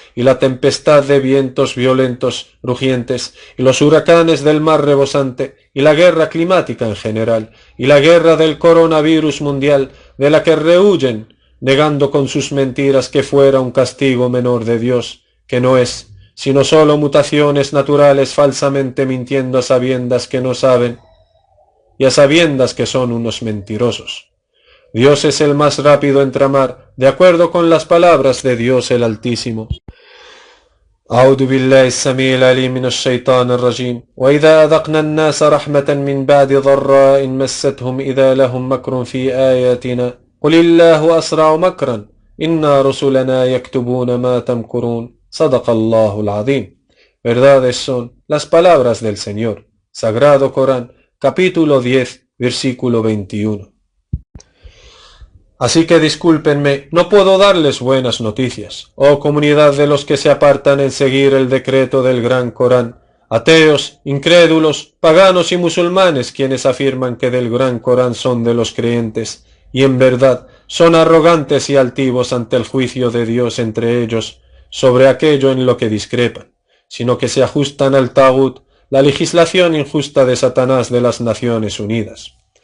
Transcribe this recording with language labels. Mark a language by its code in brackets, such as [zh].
[es] y la tempestad de vientos violentos, rugientes, y los huracanes del mar rebosante, y la guerra climática en general, y la guerra del coronavirus mundial, de la que rehuyen, negando con sus mentiras que fuera un castigo menor de Dios, que no es, sino sólo mutaciones naturales falsamente mintiendo a sabiendas que no saben, y a sabiendas que son unos mentirosos. Dios es el más rápido en tramar, de acuerdo con las palabras de Dios el Altísimo. [ar] أعوذ بالله السميع العليم من الشيطان الرجيم وإذا أذقنا الناس رحمة من بعد ضراء مستهم إذا لهم مكر في آياتنا قل الله أسرع مكرا إنا رسلنا يكتبون ما تمكرون صدق الله العظيم. [es] Verdades son las palabras del Señor. Sagrado Corán, capítulo 10, versículo 21. Así que discúlpenme, no puedo darles buenas noticias, oh comunidad de los que se apartan en seguir el decreto del gran Corán, ateos, incrédulos, paganos y musulmanes quienes afirman que del gran Corán son de los creyentes, y en verdad son arrogantes y altivos ante el juicio de Dios entre ellos sobre aquello en lo que discrepan, sino que se ajustan al Tagut, la legislación injusta de Satanás de las Naciones Unidas.